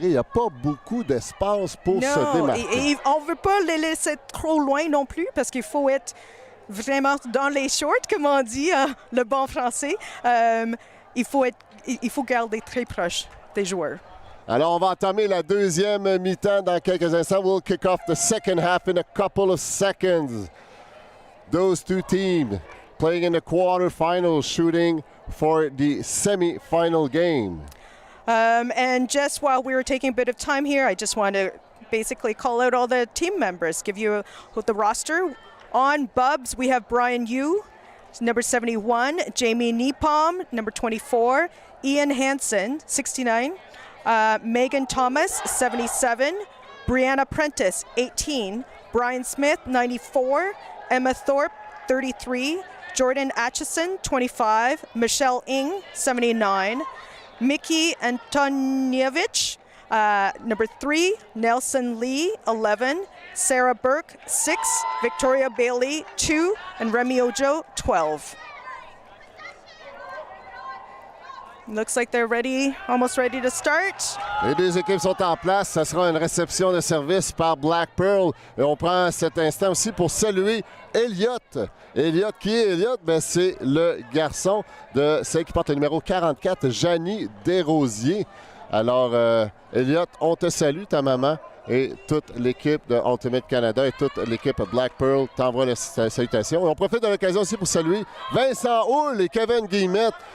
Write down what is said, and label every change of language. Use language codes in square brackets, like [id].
[fr] Il n'y a pas beaucoup d'espace pour se démarquer. Et on ne veut pas les laisser trop loin non plus parce qu'il faut être vraiment dans les shorts, comme on dit, le bon français. Il faut garder très proche des joueurs. Alors, on va entamer la deuxième mi-temps dans quelques instants. [en] We'll kick off the second half in a couple of seconds. Those two teams playing in the quarterfinals, shooting for the semi-final game. And just while we were taking a bit of time here, I just want to basically call out all the team members, give you the roster. On BUBs, we have Brian Yu, number 71, Jamie Nepom, number 24, Ian Hansen, 69, Megan Thomas, 77, Brianna Prentice, 18, Brian Smith, 94, Emma Thorpe, 33, Jordan Atchison, 25, Michelle Ng, 79, Mickey Antonievich, number 3, Nelson Lee, 11, Sarah Burke, 6, Victoria Bailey, 2, and Remy Ojo, 12. Looks like they're ready, almost ready to start. [fr] Les deux équipes sont en place. Ça sera une réception de service par Blackpearl. Et on prend cet instant aussi pour saluer Elliott. Elliott, qui est Elliott? Ben, c'est le garçon de celle qui porte le numéro 44, Janie Desrosiers. Alors, Elliott, on te salue, ta maman, et toute l'équipe de Ultimate Canada et toute l'équipe Blackpearl t'envoie les salutations. Et on profite de l'occasion aussi pour saluer Vincent Houle et Kevin Guillemette.